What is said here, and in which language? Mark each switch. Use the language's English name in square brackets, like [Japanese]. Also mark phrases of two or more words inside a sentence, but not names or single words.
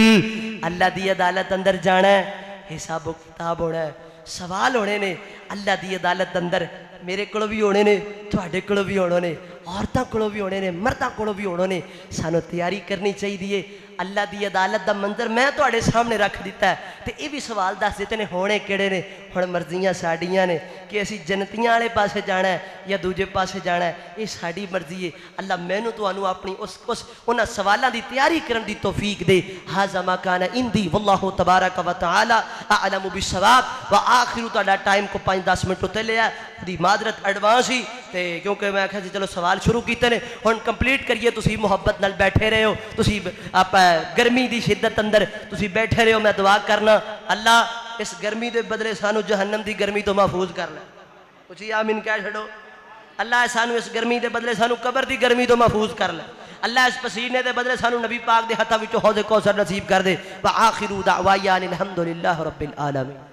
[Punjabi] اللہ دی عدالت اندر جانا ہے، حساب و کتاب ہونا ہے، سوال ہونے نے، اللہ دی عدالت اندر میرے کولو بھی ہونے نے، تواڈے کولو بھی ہونے نے، عورتاں کولو بھی ہونے نے، مرداں کولو بھی ہونے نے، سانو تیاری کرنی چاہیے۔ اللہ دی عدالت دا منظر میں تواڈے سامنے رکھ دیتا ہے، تے یہ بھی سوال دس دیتے نے ہونے کیڑے نے، ہن مرضیاں ساڈیاں نے کہ اسی جنتیاں والے پاسے جانا ہے یا دوجے پاسے جانا ہے، یہ ساڈی مرضی ہے۔ اللہ مینوں تانوں اپنی اس انہاں سوالاں دی تیاری کرن دی توفیق دے۔ [Arabic] ھذا ما کان عندی واللہ تبارک و تعالی اعلم بالصواب۔ [Punjabi] وآخر تہاڈا ٹائم کو 5-10 منٹ تے لیا دی معذرت ایڈوانس ہی، تے کیونکہ میں آکھیا سی چلو سوال شروع کیتے نے، ہن کمپلیٹ کریے۔ تسی محبت نال بیٹھے رہے ہو، تسی گرمی دی شدت اندر تسی بیٹھے رہے ہو، میں دعا کرنا اللہ اس گرمی دے بدلے سانو جہنم دی گرمی تو محفوظ کر لے، کچھ آمین کہہ چھڑو۔ اللہ سانو اس گرمی دے بدلے سانو قبر دی گرمی تو محفوظ کر لے، اللہ اس پسینے دے بدلے سانو نبی پاک دے ہتھاں وچوں حوض کوثر نصیب کر دے۔ [Arabic] وآخر دعوانا الحمدللہ رب العالمین۔